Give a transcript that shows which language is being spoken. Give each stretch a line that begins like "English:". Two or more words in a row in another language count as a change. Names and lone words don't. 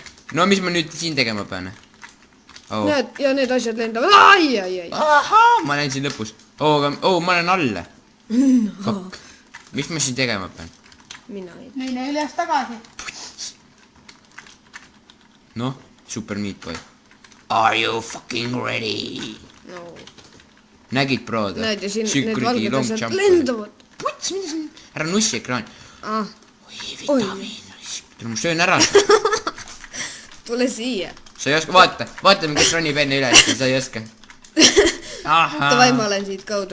Estonian: No mis ma nüüd siin tegema pean? Näed, ja need asjad lendavad. Ai. Ahaa, ma lähen siin lõpus. Ma olen alla. Fuck. Mis ma siin tegema pean? Mina ei. Mine üles tagasi. Noh, super meat boy.
English: Are you fucking ready?
Estonian: No. Nägid prooda? Näed ja siin need valged asjad lendavad. Puts, mida siin? Ära nussi ekraan. Oi, vitamiin. Tule, ma söön ära. Tule siia. Sa ei oska, vaatame, kes ronib enne üle, sa ei oska. Davai, ma olen siit kaudu.